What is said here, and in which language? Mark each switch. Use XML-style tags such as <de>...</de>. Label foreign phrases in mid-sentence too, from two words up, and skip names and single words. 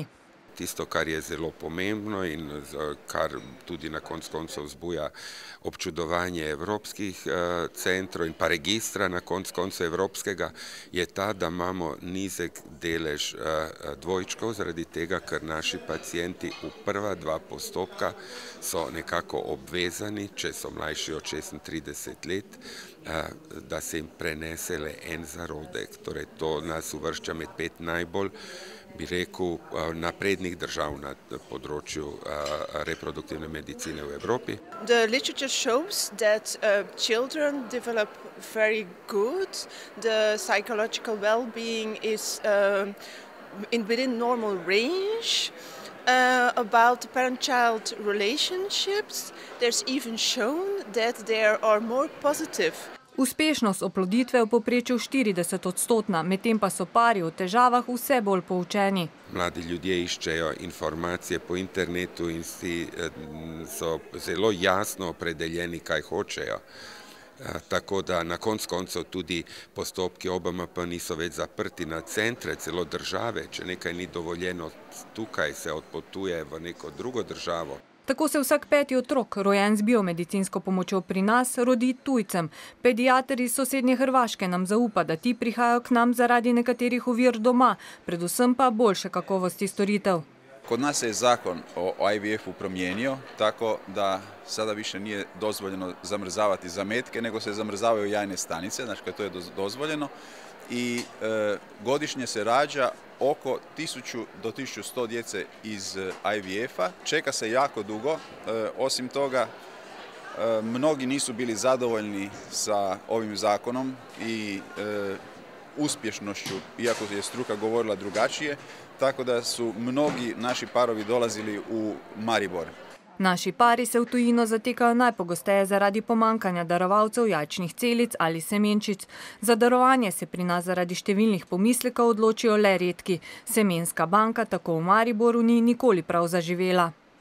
<sl>Tisto, kar je zelo pomembno in kar tudi na koncu koncev vzbuja občudovanje evropskih centrov in pa registra na koncu koncev evropskega, je ta, da imamo nizek delež dvojčkov, zaradi tega, ker naši pacienti v prva 2 postopka so nekako obvezani, če so mlajši od 36 let, da se jim prenese le en zarodek. Torej, to nas uvršča med 5 najbolj, bi rekel, naprednih držav na področju reproduktivne medicine v Evropi.</sl> <en>The literature shows that children develop very good. The psychological well-being is within normal range. About parent-child relationships, there's even shown that there are more positive.</en> <sl>Uspešnost oploditve v povprečju 40-odstotna, medtem pa so pari o težavah vse bolj poučeni. Mladi ljudje iščejo informacije po internetu in so zelo jasno opredeljeni, kaj hočejo. Tako da na koncu koncev tudi postopki OBMP niso več zaprti na centre, celo države. Če nekaj ni dovoljeno tukaj, se odpotuje v neko drugo državo. Tako se vsak 5. otrok, rojen z biomedicinsko pomočjo pri nas, rodi tujcem. Pediater iz sosednje Hrvaške nam zaupa, da ti prihajajo k nam zaradi nekaterih ovir doma, predvsem pa boljše kakovosti storitev.</sl> <hr>Kod nas se je zakon o IVF-u promijenio, tako da sada više nije dozvoljeno zamrzavati zametke, nego se zamrzavaju jajne stanice, znači kad to je dozvoljeno. I godišnje se rađa oko 1000 do 1100 djece iz IVF-a. Čeka se jako dugo, osim toga mnogi nisu bili zadovoljni sa ovim zakonom i uspješnošću, iako je struka govorila drugačije, tako da su mnogi naši parovi dolazili u Maribor.</hr> <sl>Naši pari se v tujino zatekajo najpogosteje zaradi pomankanja darovalcev jajčnih celic ali semenčic. Za darovanje se pri nas zaradi številnih pomislekov odločijo le redki. Semenska banka tako v Mariboru ni nikoli prav zaživela.</sl>